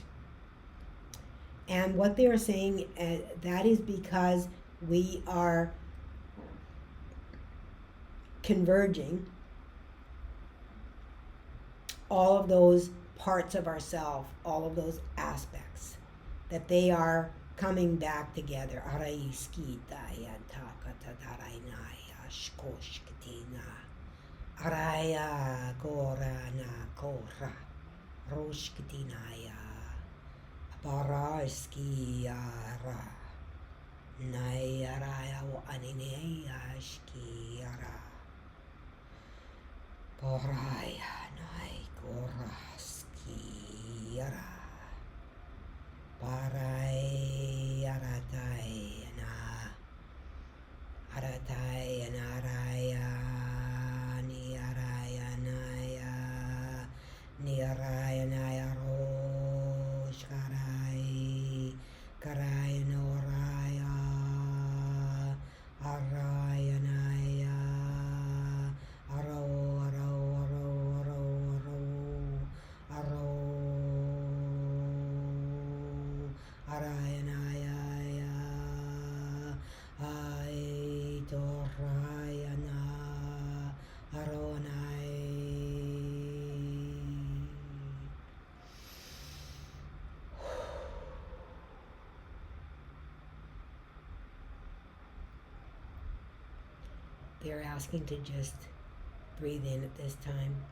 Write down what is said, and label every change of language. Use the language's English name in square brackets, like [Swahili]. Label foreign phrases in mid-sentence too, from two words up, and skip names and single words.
[English] And what they are saying, that is because we are converging all of those parts of ourselves, all of those aspects, that they are coming back together. Araya Gorana Kora Roshkitinaya Baraskiara Nayaraya Anineya Shkiara Boraya Nai Goraskiara Barai Aratai na Aratai and Araya Niaraya Naya Niaraya Naya Rosh Karai Karai Noraya Araya Naya Aro Aro Aro Aro Aro Aro Arayanaya Ai Torayana Aronai. They're asking to just breathe in at this time.